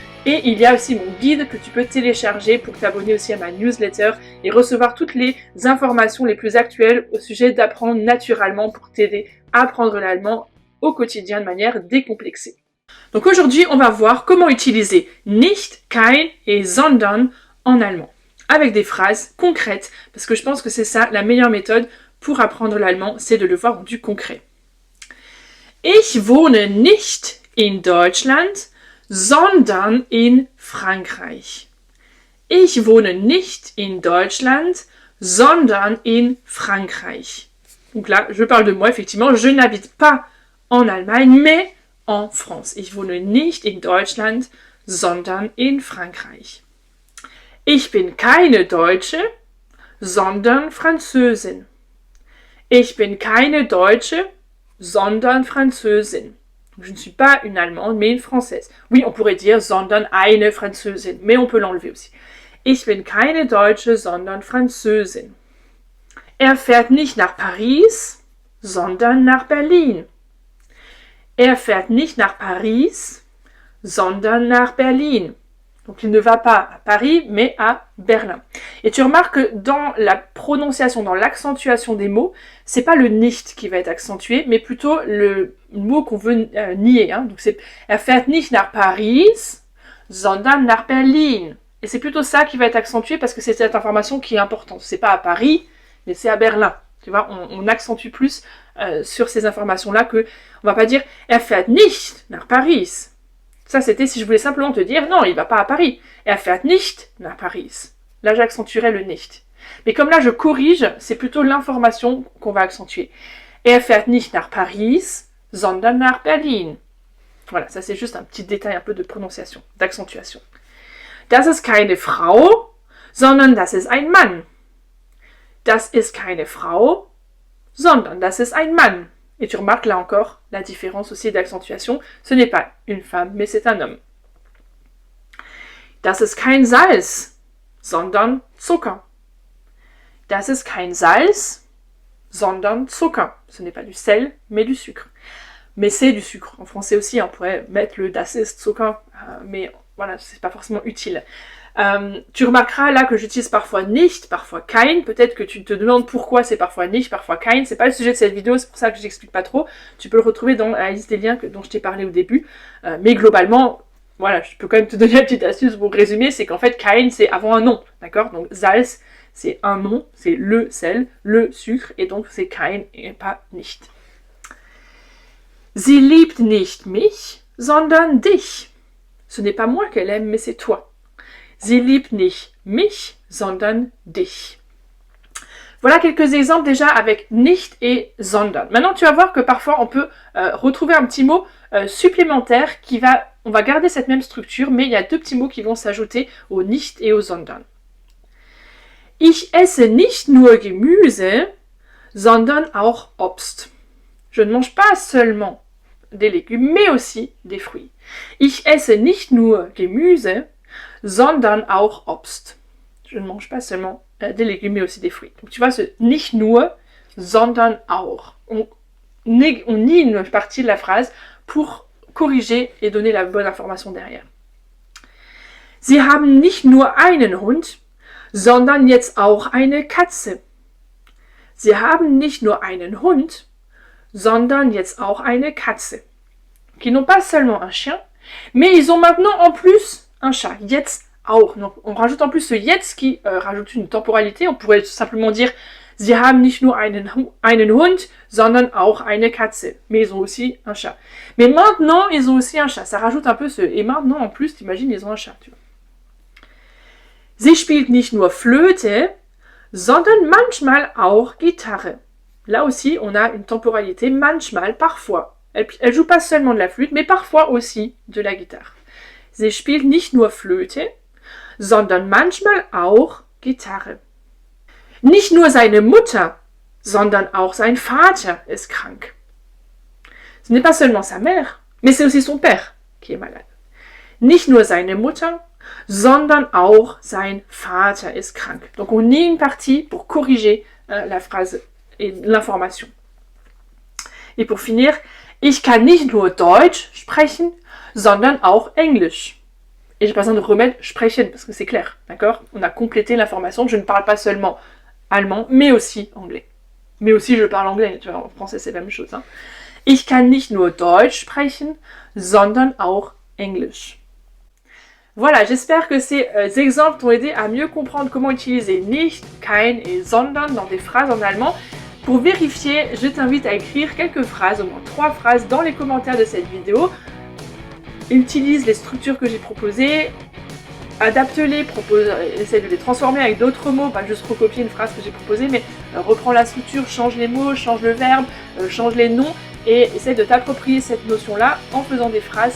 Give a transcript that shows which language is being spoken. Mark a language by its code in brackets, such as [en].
[fr] Et il y a aussi mon guide que tu peux télécharger pour t'abonner aussi à ma newsletter et recevoir toutes les informations les plus actuelles au sujet d'apprendre naturellement pour t'aider à apprendre l'allemand au quotidien de manière décomplexée. Donc aujourd'hui, on va voir comment utiliser nicht, kein et sondern en allemand, avec des phrases concrètes, parce que je pense que c'est ça la meilleure méthode pour apprendre l'allemand, c'est de le voir du concret. [de] Ich wohne nicht in Deutschland, sondern in Frankreich. Ich wohne nicht in Deutschland, sondern in Frankreich. [fr] Donc là, je parle de moi, effectivement, je n'habite pas en Allemagne, mais en France. [de] Ich wohne nicht in Deutschland, sondern in Frankreich. Ich bin keine Deutsche, sondern Französin. Ich bin keine Deutsche, sondern Französin. [fr] Je ne suis pas une Allemande, mais une Française. Oui, on pourrait dire [de] sondern eine Französin, [fr] mais on peut l'enlever aussi. [de] Ich bin keine Deutsche, sondern Französin. Er fährt nicht nach Paris, sondern nach Berlin. Er fährt nicht nach Paris, sondern nach Berlin. [fr] Donc il ne va pas à Paris, mais à Berlin. Et tu remarques que dans la prononciation, dans l'accentuation des mots, c'est pas le nicht qui va être accentué, mais plutôt le mot qu'on veut nier. Hein. Donc c'est [de] er fährt nicht nach Paris, sondern nach Berlin. [fr] Et c'est plutôt ça qui va être accentué parce que c'est cette information qui est importante. C'est pas à Paris, mais c'est à Berlin. Tu vois, on accentue plus sur ces informations-là que on va pas dire [de] er fährt nicht nach Paris. [fr] Ça, c'était si je voulais simplement te dire, non, il va pas à Paris. [de] Er fährt nicht nach Paris. [fr] Là, j'accentuerais le nicht. Mais comme là, je corrige, c'est plutôt l'information qu'on va accentuer. [de] Er fährt nicht nach Paris, sondern nach Berlin. [fr] Voilà, ça c'est juste un petit détail un peu de prononciation, d'accentuation. [de] Das ist keine Frau, sondern das ist ein Mann. Das ist keine Frau, sondern das ist ein Mann. [fr] Et tu remarques là encore la différence aussi d'accentuation. Ce n'est pas une femme, mais c'est un homme. [de] Das ist kein Salz, sondern Zucker. Das ist kein Salz, sondern Zucker. [fr] Ce n'est pas du sel, mais du sucre. Mais c'est du sucre. En français aussi, on pourrait mettre le [de] das ist Zucker, [fr] mais voilà, c'est pas forcément utile. Tu remarqueras là que j'utilise parfois nicht, parfois kein. Peut-être que tu te demandes pourquoi c'est parfois nicht, parfois kein. C'est pas le sujet de cette vidéo, c'est pour ça que je n'explique pas trop. Tu peux le retrouver dans la liste des liens dont je t'ai parlé au début. Mais globalement, voilà, je peux quand même te donner une petite astuce pour résumer, c'est qu'en fait kein c'est avant un nom, d'accord? Donc Salz c'est un nom, c'est le sel, le sucre, et donc c'est kein et pas nicht. [de] Sie liebt nicht mich, sondern dich. [fr] Ce n'est pas moi qu'elle aime, mais c'est toi. [de] Sie liebt nicht mich, sondern dich. [fr] Voilà quelques exemples déjà avec nicht et sondern. Maintenant, tu vas voir que parfois on peut retrouver un petit mot supplémentaire on va garder cette même structure, mais il y a deux petits mots qui vont s'ajouter au nicht et au sondern. [de] Ich esse nicht nur Gemüse, sondern auch Obst. [fr] Je ne mange pas seulement des légumes, mais aussi des fruits. [de] Ich esse nicht nur Gemüse, sondern auch Obst. [fr] Je ne mange pas seulement des légumes, mais aussi des fruits. Donc tu vois, ce [de] nicht nur, sondern auch. [fr] On nie une partie de la phrase pour corriger et donner la bonne information derrière. [de] Sie haben nicht nur einen Hund, sondern jetzt auch eine Katze. Sie haben nicht nur einen Hund, sondern jetzt auch eine Katze. [fr] Qui n'ont pas seulement un chien, mais ils ont maintenant en plus un chat. [de] Jetzt auch. [fr] Donc on rajoute en plus ce jetzt qui rajoute une temporalité. On pourrait simplement dire [de] Sie haben nicht nur einen Hund, sondern auch eine Katze. [fr] Mais ils ont aussi un chat. Mais maintenant, ils ont aussi un chat. Ça rajoute un peu ce... Et maintenant, en plus, t'imagines, ils ont un chat. Tu vois. [de] Sie spielt nicht nur Flöte, sondern manchmal auch Gitarre. [fr] Là aussi, on a une temporalité manchmal, parfois. Elle joue pas seulement de la flûte, mais parfois aussi de la guitare. [de] Sie spielt nicht nur Flöte, sondern manchmal auch Gitarre. Nicht nur seine Mutter, sondern auch sein Vater ist krank. [fr] Ce n'est pas seulement sa mère, mais c'est aussi son père qui est malade. [de] Nicht nur seine Mutter, sondern auch sein Vater ist krank. [fr] Donc on nie une partie pour corriger la phrase et l'information. Et pour finir, [de] ich kann nicht nur Deutsch sprechen, sondern auch Englisch. [fr] Et j'ai pas besoin de remettre sprechen parce que c'est clair, d'accord? On a complété l'information, je ne parle pas seulement allemand, mais aussi anglais. Mais aussi je parle anglais, tu vois, en français c'est la même chose. Hein. [de] Ich kann nicht nur Deutsch sprechen, sondern auch Englisch. [fr] Voilà, j'espère que ces exemples t'ont aidé à mieux comprendre comment utiliser nicht, kein et sondern dans des phrases en allemand. Pour vérifier, je t'invite à écrire quelques phrases, au moins 3 phrases dans les commentaires de cette vidéo. Utilise les structures que j'ai proposées, adapte-les, essaie de les transformer avec d'autres mots, pas juste recopier une phrase que j'ai proposée, mais reprends la structure, change les mots, change le verbe, change les noms, et essaie de t'approprier cette notion-là en faisant des phrases.